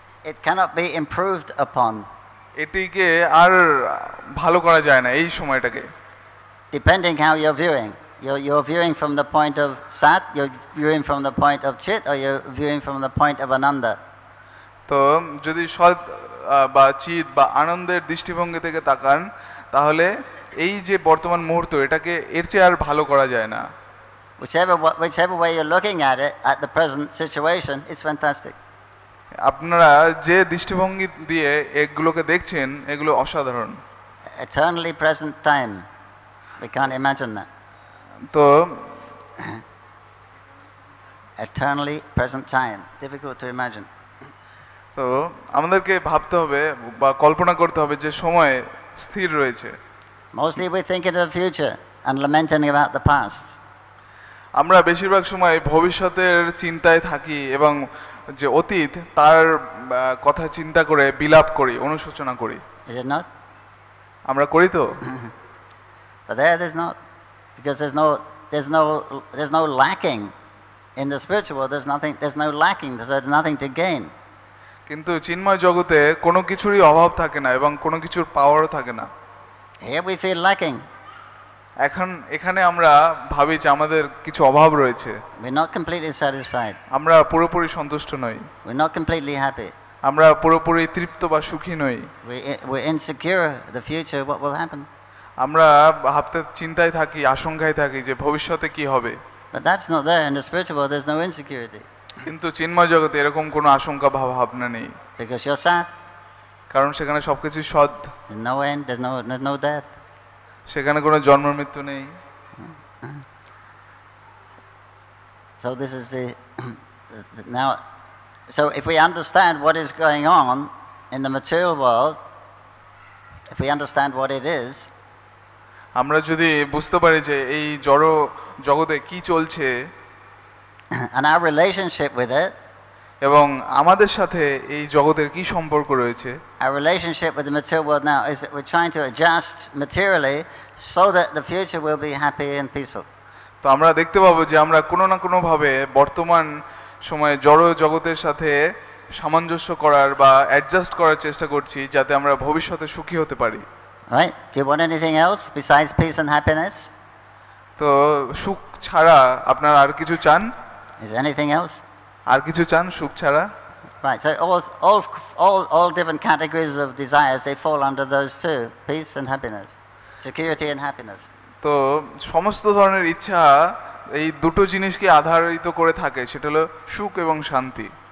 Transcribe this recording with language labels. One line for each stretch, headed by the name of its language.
English: It cannot be improved upon.
Bangla: এটিকে আর ভালো করা যায় না এই সময়টাকে।
English: Depending how you're viewing. You're viewing from the point of sat, you're viewing from the point of chit, or you're viewing from the point of ananda.
Bangla: তো যদি সৎ বা চিত বা আনন্দের দৃষ্টিভঙ্গি থেকে তাকান তাহলে এই যে বর্তমান মুহূর্ত এটাকে এর চেয়ে আর ভালো করা যায় না।
English: Whichever way you're looking at it at the present situation, it's fantastic.
Bangla: আপনারা যে দৃষ্টিভঙ্গি দিয়ে এগুলোকে দেখছেন এগুলো অসাধারণ।
English: Eternally present time. We can't imagine that.
Bangla: তো
English: eternally present time. Difficult to imagine.
Bangla: তো আমাদেরকে ভাবতে হবে বা কল্পনা করতে হবে যে সময় স্থির রয়েছে।
English: Mostly we think of the future and lamenting about the past.
Bangla: আমরা বেশিরভাগ সময় ভবিষ্যতের চিন্তায় থাকি এবং যে অতীত তার কথা চিন্তা করে বিলাপ করি, অনুশোচনা করি।
English: Is it not?
Bangla: আমরা করি তো?
English: But there's not, because there's no lacking in the spiritual world. There's no lacking. There's nothing to gain.
Bangla: কিন্তু চিন্ময় জগতে কোনো কিছুরই অভাব থাকে না এবং কোনো কিছুর পাওয়ারও থাকে না।
English: Here we feel lacking.
Bangla: এখানে আমরা ভাবি যে আমাদের কিছু অভাব রয়েছে।
English: We're not completely satisfied.
Bangla: আমরা পুরোপুরি সন্তুষ্ট নই।
English: We're not completely happy.
Bangla: আমরা পুরোপুরি তৃপ্ত বা সুখী নই।
English: We're insecure the future, what will happen.
Bangla: আমরা ভাবতে চিন্তায় থাকি, আশঙ্কায় থাকি যে ভবিষ্যতে কি হবে।
English: But that's not there in the spiritual world. There's no insecurity.
Bangla: কিন্তু চিন্ময় জগতে এরকম কোনো আশঙ্কা ভাবনা নেই।
English: Because you're sad.
Bangla: কারণ সেখানে সবকিছু সৎ।
English: There's no end. There's no death.
Bangla: সেখানে কোনো জন্ম মৃত্যু নেই।
English: So this is now. So if we understand what is going on in the material world, if we understand what it is,
Bangla: আমরা যদি বুঝতে পারি যে এই জড় জগতে কি চলছে
English: and our relationship with it,
Bangla: এবং আমাদের সাথে এই জগতের কি সম্পর্ক রয়েছে,
English: our relationship with the material world now is that we're trying to adjust materially so that the future will be happy and peaceful.
Bangla: তো আমরা দেখতে পাবো যে আমরা কোনো না কোনো ভাবে বর্তমান সময়ে জড় জগতের সাথে সামঞ্জস্য করার বা অ্যাডজাস্ট করার চেষ্টা করছি যাতে আমরা ভবিষ্যতে সুখী হতে পারি।
English: Right? Do you want anything else besides peace and happiness?
Bangla: তো সুখ ছাড়া আপনারা আর কিছু চান?
English: Is there anything else?
Bangla: আর কিছু চান সুখ ছাড়া?
English: Right. So all different categories of desires, they fall under those two: peace and happiness, security and happiness.
Bangla: তো সমস্ত ধরনের ইচ্ছা এই দুটো জিনিসকে আধারিত করে থাকে, সেটা হলো সুখ এবং শান্তি।